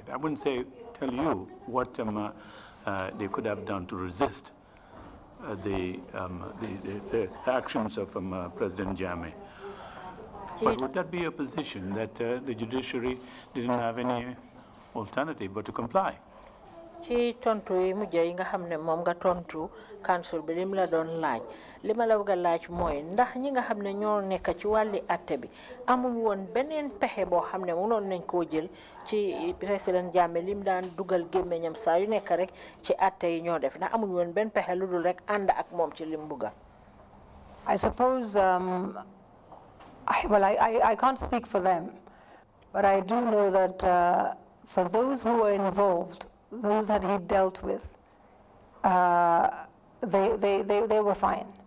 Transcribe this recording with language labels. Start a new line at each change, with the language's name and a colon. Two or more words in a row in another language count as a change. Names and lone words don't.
English: I wouldn't tell you what they could have done to resist the actions of President Jammeh. But would that be a position that the judiciary didn't have any alternative but to comply?
Wolof: Ci tontu yi mujj yi nga xam ne moom nga tontu council bi lim la doon laaj li ma la bëgg a laaj mooy ndax ñi nga xam ne ñoo nekk ci wàlli atte bi amuñ woon beneen pexe boo xam ne mënoon nañ koo jël ci président Jammeh lim daan dugal gémmiñam saa yu nekk rek ci atte yi ñoo def ndax amuñ woon benn pexe lu dul rek ànd ak moom ci lim bugga.
English: I suppose I can't speak for them, but I do know that for those who were involved, those that he dealt with, they were fine.